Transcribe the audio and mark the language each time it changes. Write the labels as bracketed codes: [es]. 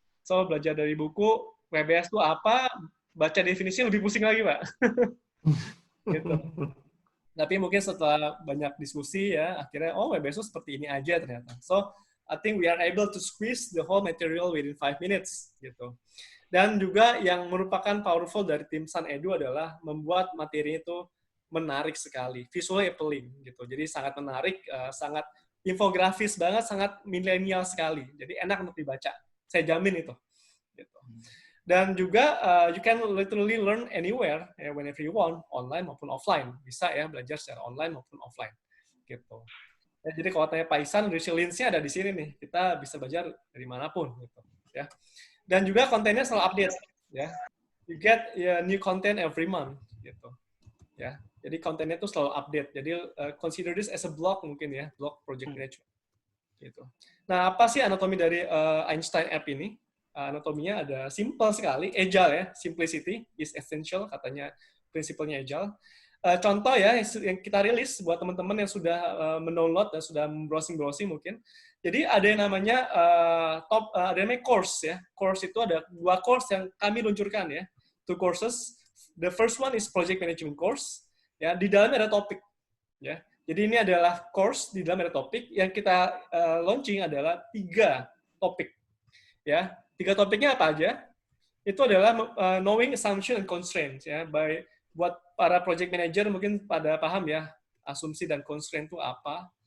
[id] So belajar dari buku, WBS itu apa, baca definisi lebih pusing lagi Pak. Gitu. Tapi mungkin setelah banyak diskusi ya, akhirnya WBS itu seperti ini aja ternyata. [en] So I think we are able to squeeze the whole material within 5 minutes gitu. [id] Dan juga yang merupakan powerful dari tim Sun Edu adalah membuat materi itu menarik sekali, [en] visually appealing [id] gitu. Jadi sangat menarik, sangat infografis banget, sangat milenial sekali. Jadi enak untuk dibaca. Saya jamin itu. Gitu. Dan juga [en] you can literally learn anywhere, whenever you want, online maupun offline. [id] Bisa ya belajar secara online maupun offline. Gitu. Ya, jadi kalau tanya Pak Ihsan, resilience-nya ada di sini nih. Kita bisa belajar dari manapun. Gitu. Ya. Dan juga kontennya selalu update. Ya. [en] You get new content every month. Gitu. Ya. [id] Jadi kontennya itu selalu update. [en] Jadi consider this as a blog mungkin ya, blog project management. Gitu. [id] Nah, apa sih anatomi dari Einstein App ini? Anatominya ada simple sekali, agile ya, [en] simplicity is essential [id] katanya prinsipnya agile. Contoh ya yang kita rilis buat teman-teman yang sudah mendownload dan sudah browsing mungkin. Jadi ada yang namanya ada namanya course ya. Course itu ada 2 course yang kami luncurkan ya. [en] 2 courses. The first one is project management course. [id] Ya, di dalamnya ada topik ya. Jadi ini adalah course, di dalam ada topik. Yang kita launching adalah 3 topik. Ya, 3 topiknya apa aja? Itu adalah [en] knowing assumption and constraints [id] ya. Buat para project manager mungkin pada paham ya, asumsi dan constraint itu apa.